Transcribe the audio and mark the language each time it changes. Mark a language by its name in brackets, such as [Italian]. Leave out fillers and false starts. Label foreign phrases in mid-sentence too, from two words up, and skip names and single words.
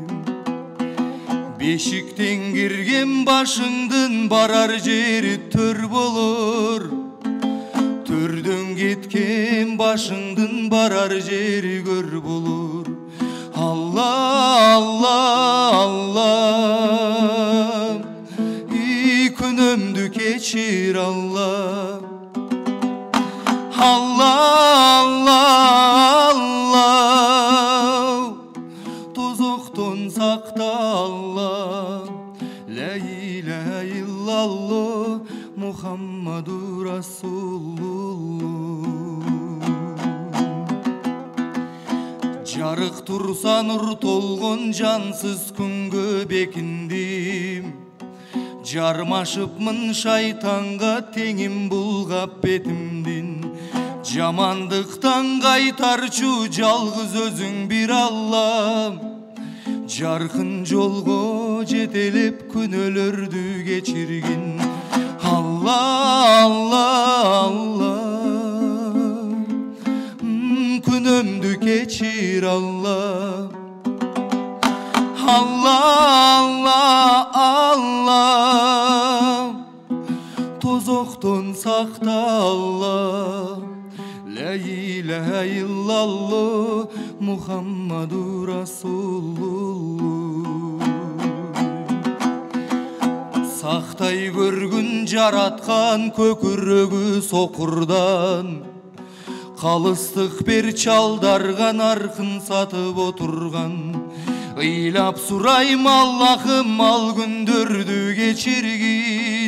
[Kyrgyz] Бешіктен кірген башыңдың барар жері төр болыр. Төрден кеткен башыңдың барар жері көр болыр. Алла, Алла, Алла, күнөмдү кечир Алла. Алла, Алла, Алла, тозоктон сакта Алла. [Arabic] لا إله إلا الله محمد رسول الله. [Kyrgyz] Жарык турса нур толгон жансыз күнгө бекиндим. Жармашыпмын шайтанга теңим булгап бетимдин. Жамандыктан кайтарчу жалгыз өзүң бир Алла. Жаркын жолго жетелеп күнөөлөрдү кечиргин. Алла, Алла, Алла, күнөмдү кечир Алла. Алла, Алла, Алла, тозоктон сакта Алла. [Arabic] لا إله إلا الله محمد رسول الله. [Kyrgyz] Sakтай көргүн жараткан көкүрөгү сокурдан. Калыстык бер чалдарга наркын сатып отурган. Ыйлап сурайм Аллахым ал күндөрдү кечиргин.